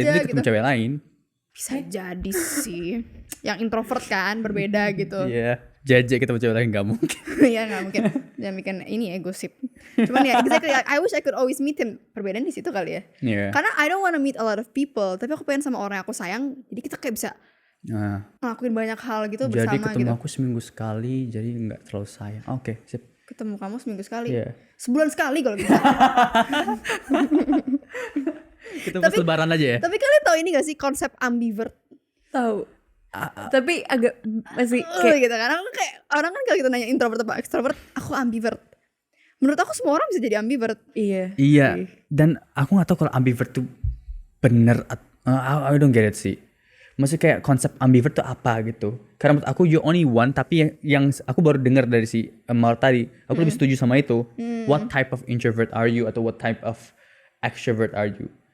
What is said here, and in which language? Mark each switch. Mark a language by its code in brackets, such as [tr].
[id] itu dia ketemu gitu. cewek lain. Bisa jadi sih. Yang introvert kan berbeda gitu. Iya, jajak ketemu cewek lain gak mungkin. Ya nggak mungkin. Jangan bikin ini ya gosip. Cuman ya exactly. [en] I wish I could always meet him. [id] Perbedaan di situ kali ya. Iya. Karena [en] I don't wanna meet a lot of people. [id] Tapi aku pengen sama orang yang aku sayang. Jadi kita kayak bisa Nah, ngelakuin banyak hal gitu jadi bersama ketemu gitu. aku seminggu sekali, jadi nggak terlalu sayang. Oke, sip. Ketemu kamu seminggu sekali. Iya. Sebulan sekali kalau bisa. Kita pas lebaran aja ya. Tapi kalian tahu ini gak sih konsep ambivert? Tahu. Tapi agak masih kayak Gitu kan. Aku kayak orang kan kalau kita nanya introvert apa extrovert, aku ambivert. Menurut aku semua orang bisa jadi ambivert. iya. Iya. Dan aku nggak tahu kalau ambivert tuh bener. [en] I don't get it [id] sih. Maksudnya kayak konsep ambivert tuh apa gitu. Karena menurut aku [en] you only one, [id] tapi yang aku baru dengar dari si Mar tadi, aku lebih setuju sama itu. [en] What type of introvert are you [id] atau [en] what type of extrovert are you?